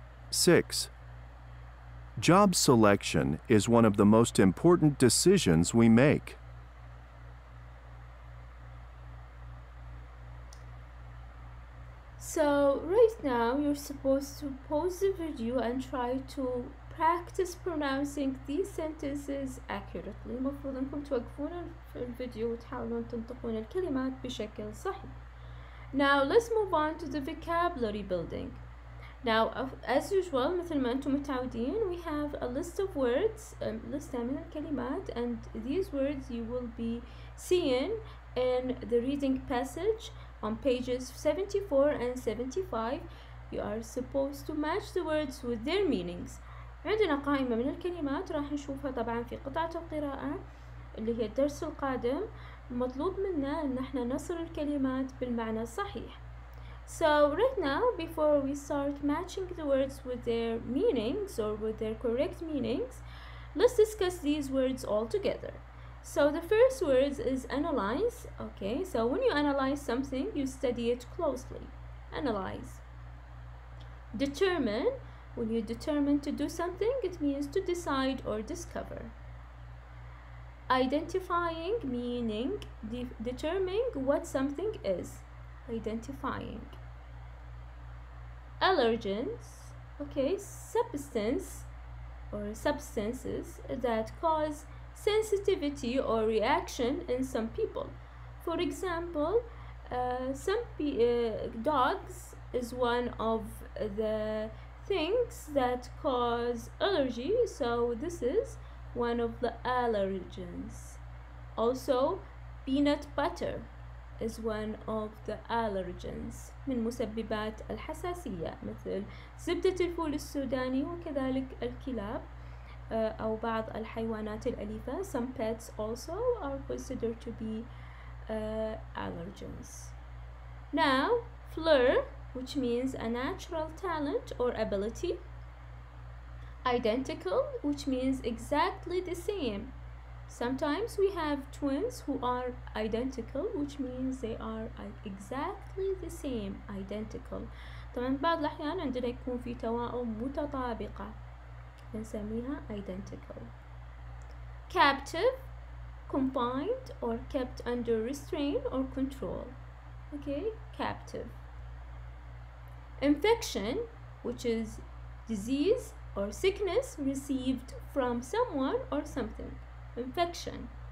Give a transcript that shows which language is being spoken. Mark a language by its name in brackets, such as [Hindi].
[English] 6. Job selection is one of the most important decisions we make. So right now you're supposed to pause the video and try to practice pronouncing these sentences accurately. [Arabic] المفروض انكم توقفون الفيديو وتحاولون تنطقون الكلمات بشكل صحيح. [English] Now let's move on to the vocabulary building. Now as usual [Arabic] مثل ما انتم متعودين [English] we have a list of words, list [Arabic] من الكلمات, [English] and these words you will be seeing in the reading passage on pages 74 and 75. You are supposed to match the words with their meanings. [Arabic] عندنا قائمة من الكلمات راح نشوفها طبعا في قطعة القراءة اللي هي الدرس القادم. مطلوب منا ان احنا نصل الكلمات بالمعنى الصحيح. [English] So right now, before we start matching the words with their meanings or with their correct meanings, let's discuss these words all together. So the first word is analyze. Okay, so when you analyze something, you study it closely. Analyze. Determine. When you determine to do something, it means to decide or discover. Identifying, meaning determining what something is. Identifying. Allergens, okay, substances that cause sensitivity or reaction in some people. For example, dogs is one of the things that cause allergy, so this is one of the allergens. Also, peanut butter is one of the allergens [Arabic] من مسببات الحساسية مثل زبدة الفول السوداني وكذلك الكلاب أو بعض الحيوانات الأليفة. [English] Some pets also are considered to be allergens. Now, flair, which means a natural talent or ability. Identical, which means exactly the same. Sometimes we have twins who are identical, which means they are exactly the same, identical. [Arabic] طبعا بعض الأحيان عندنا يكون في توائم متطابقة نسميها identical. [English] Captive, confined or kept under restraint or control. Okay, captive. Infection, which is disease or sickness received from someone or something. Infection.